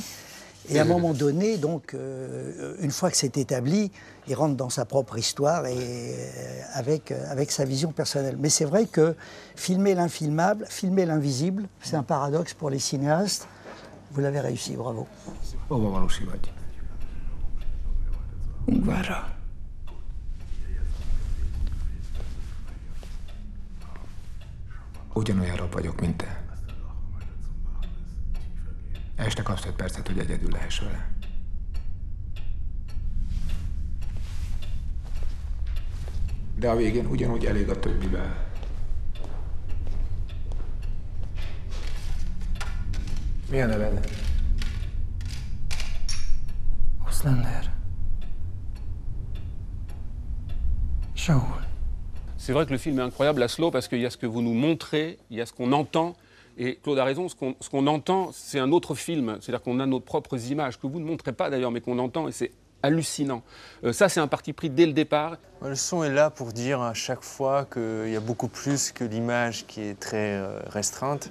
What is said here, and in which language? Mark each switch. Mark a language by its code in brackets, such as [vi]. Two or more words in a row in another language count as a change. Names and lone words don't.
[fr] Et à un moment donné, donc, une fois que c'est établi, il rentre dans sa propre histoire et avec sa vision personnelle. Mais c'est vrai que filmer l'infilmable, filmer l'invisible, c'est un paradoxe pour les cinéastes. Vous l'avez réussi, bravo. [hu] Óvavalósi vagy. Ungvárra. Ugyanolyan rob vagyok, mint te. Este kapsz 5 percet, hogy egyedül lehess vele. De a végén ugyanúgy elég a többivel. Mi a neved? Auslander. Shaul. [fr] C'est vrai que le film est incroyable, Laszlo, parce qu'il y a ce que vous nous montrez, il y a ce qu'on entend. Et Claude a raison, ce qu'on entend, c'est un autre film. C'est-à-dire qu'on a nos propres images, que vous ne montrez pas d'ailleurs, mais qu'on entend, et c'est hallucinant. Ça, c'est un parti pris dès le départ. Le son est là pour dire à chaque fois qu'il y a beaucoup plus que l'image qui est très restreinte.